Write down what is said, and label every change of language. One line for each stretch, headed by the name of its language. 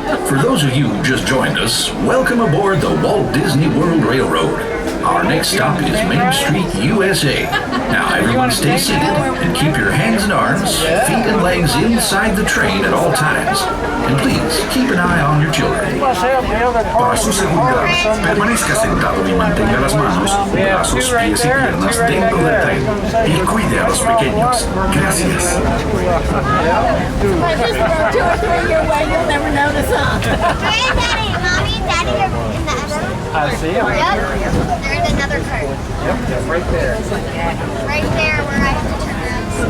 English: For those of you who just joined us, welcome aboard the Walt Disney World Railroad. Our next stop is Main Street, USA. Now everyone stay seated and keep your hands and arms, feet and legs inside the train at all times. And please, keep an eye on your children.
Spanish: Para su seguridad, permanezca sentado y mantenga las manos, brazos, pies y piernas dentro del tren. Y cuide a los pequeños. Gracias.
English: I just went 2 or 3 your way, you'll never notice, huh? Hey, Daddy, Mommy and Daddy are in the other. I see them. Yep, they're in another cart. Yep, right there. Right there where I have to turn around.